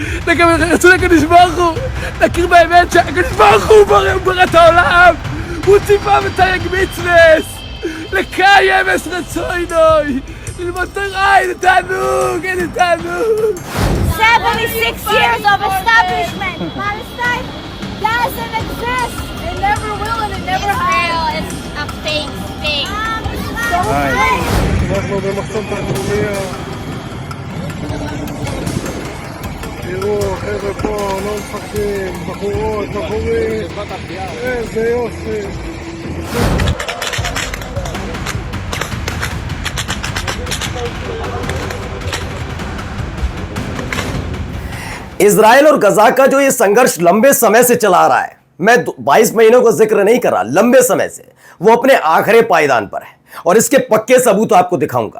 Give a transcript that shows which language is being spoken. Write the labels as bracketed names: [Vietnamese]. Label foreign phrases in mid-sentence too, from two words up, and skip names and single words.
[Hebrew] הקדוש ברוך הוא, נכיר באמת שהקדוש ברוך הוא ברא את העולם, הוא ציווה ותייג מצווה, לקיים את רצונו, ללמוד תורה, אין תענוג, אין תענוג. [English] 76 years of establishment. Palestine doesn't exist. It never will and it never has. Israel is a fake state. [Hebrew] אנחנו במחסום תרבומיה. תראו, חבר'ה פה, לא מפחדים, בחורות, בחורים. איזה יופי. [Hindi] इजराइल और गजा का जो ये संघर्ष लंबे समय से चला रहा है, मैं 22 महीनों का जिक्र नहीं कर रहा, लंबे समय से वो अपने आखिरी पायदान पर है और इसके पक्के सबूत आपको दिखाऊंगा।